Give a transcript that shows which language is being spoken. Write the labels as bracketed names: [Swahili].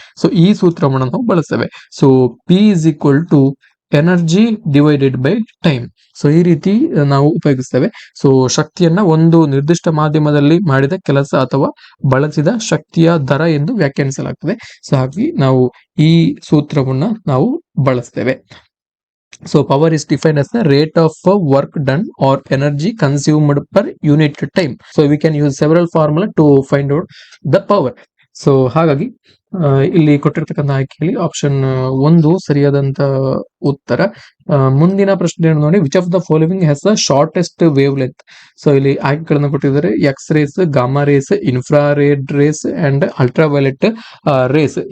[Kannada] So ಈ ಸೂತ್ರವನ್ನು ನಾವು ಬಳಸ್ತೇವೆ. So [English] P is equal to energy divided by time. [Kannada] So ಈ ರೀತಿ ನಾವು ಉಪಯೋಗಿಸ್ತೇವೆ. ಸೊ ಶಕ್ತಿಯನ್ನ ಒಂದು ನಿರ್ದಿಷ್ಟ ಮಾಧ್ಯಮದಲ್ಲಿ ಮಾಡಿದ ಕೆಲಸ ಅಥವಾ ಬಳಸಿದ ಶಕ್ತಿಯ ದರ ಎಂದು ವ್ಯಾಖ್ಯಾನಿಸಲಾಗ್ತದೆ. ಸೊ ಹಾಗಾಗಿ ನಾವು ಈ ಸೂತ್ರವನ್ನ ನಾವು ಬಳಸ್ತೇವೆ. [English] So power is defined as the rate of work done or energy consumed per unit time. So we can use several formula to find out the power. [Kannada] So ಹಾಗಾಗಿ ಇಲ್ಲಿ ಕೊಟ್ಟಿರ್ತಕ್ಕಂಥ ಆಯ್ಕೆಯಲ್ಲಿ ಆಪ್ಷನ್ 1 ಸರಿಯಾದಂತ ಉತ್ತರ. ಮುಂದಿನ ಪ್ರಶ್ನೆ ನೋಡಿ. [English] Which of the following has the shortest wavelength? [Kannada] So ಇಲ್ಲಿ ಆಯ್ಕೆಗಳನ್ನು ಕೊಟ್ಟಿದ್ದಾರೆ. [English] X rays, gamma rays, infrared rays and ultraviolet rays.